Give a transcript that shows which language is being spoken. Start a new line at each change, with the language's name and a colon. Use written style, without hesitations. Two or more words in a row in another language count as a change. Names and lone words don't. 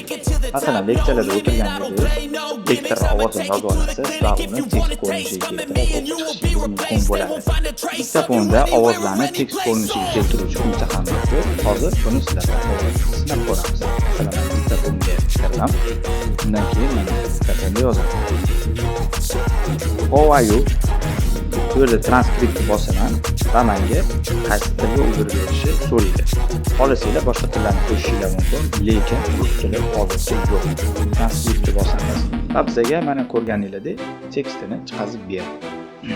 Uzbek: Masalan, leksiyalarda o'tirganingizda lektor ovozini yozib olasiz va uni tekst ko'rinishiga keltirib o'qishingiz mumkin bo'ladi. Diktafonda ovozlarni tekst ko'rinishiga keltiruvchi funksiya ham mavjud. Hozir buni sizlarga sinab ko'ramiz. Masalan, diktafonga kiraman. Undan keyin mana diktafonda yozaman.
English: How are you?
Uzbek: Bu yerda transkriptni bosaman va menga qaysi tilga o'girib berishni so'raydi. Xohlasanglar boshqa tillarni qo'shishinglar mumkin, lekin rus tili hozircha yo'q. Transkriptni bosamiz va bizga mana ko'rganinglardek tekstini chiqazib beradi.